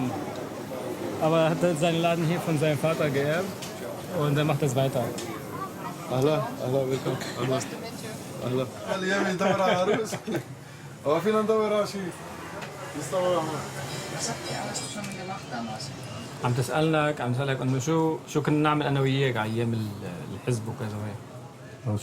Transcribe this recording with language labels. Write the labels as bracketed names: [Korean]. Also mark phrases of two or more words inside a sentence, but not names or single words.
[German] Aber er hat seinen Laden hier von seinem Vater geerbt und er macht das weiter. [Arabic] أهلا بكم. أهلا. اليوم ندور على عروس. هو فينا ندور على شيء. يستوى عم تسألك انه شو كنا نعمل انا وياك على ايام الحزب وكذا وهيك.